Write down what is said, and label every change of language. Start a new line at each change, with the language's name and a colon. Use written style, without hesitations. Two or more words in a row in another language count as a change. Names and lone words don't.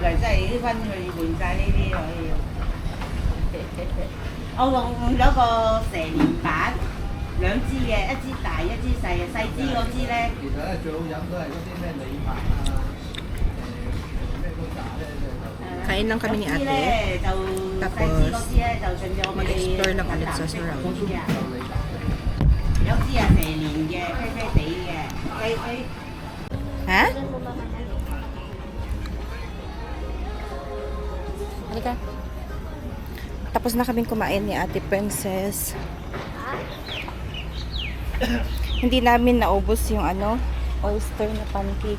Cantonese: 嚟真係啲分去換晒呢啲可以。我用咗個蛇年版，兩支嘅，一支大一支細嘅，細支嗰支咧。其實咧最好飲都係嗰啲咩李白啊，咩嗰扎咧就
Filipino: Kain lang kami ni
Cantonese: 有支
Filipino: ate.
Cantonese: 咧就細支嗰支咧就順咗我哋
Filipino: Mag-explore lang ulit sa surround.
Cantonese: 嗰支啊，有支係蛇年嘅，啡啡地嘅，雞。 Ha?
Filipino: Ano mo ba mahal? Halika. Tapos na kaming kumain ni Ate Princess. Hindi namin naubos yung ano, oyster na pancake.